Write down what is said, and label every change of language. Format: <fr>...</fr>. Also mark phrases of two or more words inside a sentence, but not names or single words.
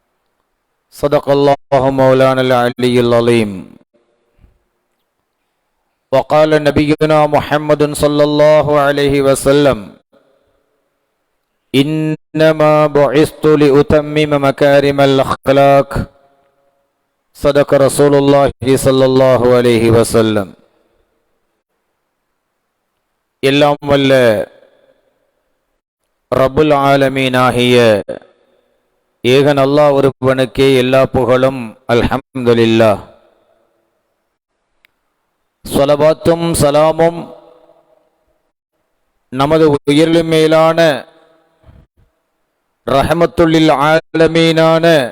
<ar>صدق الله مولانا العلي العظيم. وقال نبينا محمد صلى الله عليه وسلم إنما بعثت لأتمم مكارم الأخلاق صدق رسول الله صلى الله عليه وسلم.</ar> <ta>எல்லாம் வல்ல</ta> <ar>رب العالمين</ar> <ta>ஆகிய ஏகன் அல்லாஹ் ஒருவனுக்கே எல்லா புகழும்.</ta> <ar>الحمد لله.</ar> <ta>ஸலவாத்தும் சலாமும் நமது உயிரிலும் மேலான</ta> <ar>رحمة للعالمين</ar>